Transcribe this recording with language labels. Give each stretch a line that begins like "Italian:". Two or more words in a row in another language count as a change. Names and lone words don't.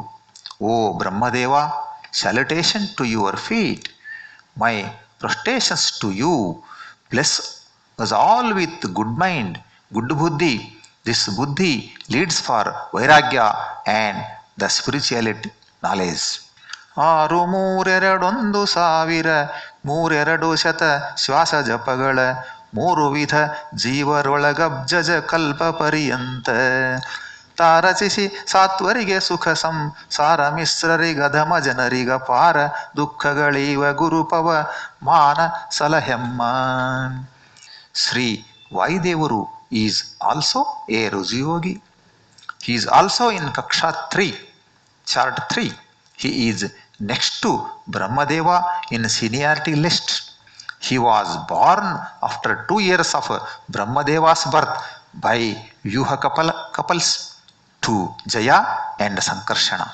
English: O Brahmadeva, salutation to your feet. My prostrations to you. Bless us all with good mind, good buddhi. This buddhi leads for vairagya and the spirituality knowledge.
Kannada: 6,3,1,000 ಶ್ವಾಸ ಜಪಗಳ 3 ವಿಧ ಜೀವರೊಳಗಬ್ಜಜ ಕಲ್ಪ ಪರ್ಯಂತ ತಾರಚಿಸಿ ಸಾತ್ವರಿಗೆ ಸುಖ ಸಂಸಾರ ಮಿಶ್ರರಿಗಧಮ ಜನರಿಗ ಪಾರ ದುಃಖಗಳೀವ ಗುರುಪವ ಮಾನ ಸಲಹೆಮ್ಮ.
English: Sri Vaidevaru is also a Rujiyogi. He is also in Kaksha 3. chart 3. He is next to Brahmadeva in seniority list. He was born after 2 years of Brahmadeva's birth by Vyuha couples to Jaya and Sankarshana.